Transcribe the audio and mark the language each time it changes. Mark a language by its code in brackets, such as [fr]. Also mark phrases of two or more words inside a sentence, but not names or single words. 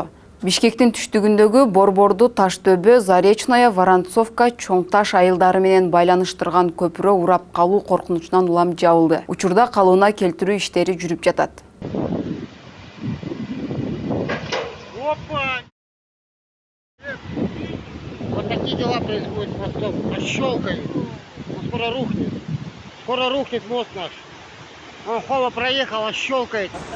[ky] Бишкектин түштүгүндөгү Борборду Таштөбө, Заречная, Воронцовка, Чоң Таш айылдары менен байланыштырган көпүрө урап калуу коркунучунан улам жабылды. Учурда калыбына келтирүү иштери жүрүп жатат. [ru] Вот такие дела происходят с мостом. Аж щелкает. Он скоро рухнет мост наш. Он Хола проехал, аж щелкает.